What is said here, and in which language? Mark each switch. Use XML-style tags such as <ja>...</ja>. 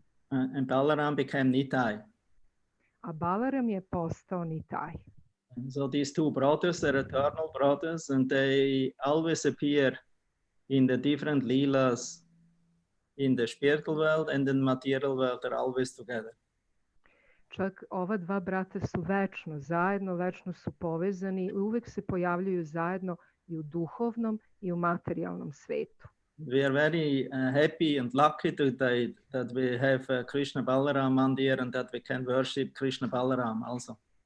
<en>And Balaram became Nitai.</en> <sr>A Balaram je postao Nitai.</sr> <en>And so these two brothers are eternal brothers, and they always appear in the different leelas in the spiritual world and in the material world. They're always together.</en> <sr>Čak ova dva brata su večno zajedno, večno su povezani i uvek se pojavljuju zajedno i u duhovnom i u materijalnom svetu.</sr> <en>We are very happy and lucky today that we have Krishna Balaram Mandir and that we can worship Krishna Balaram also.</en>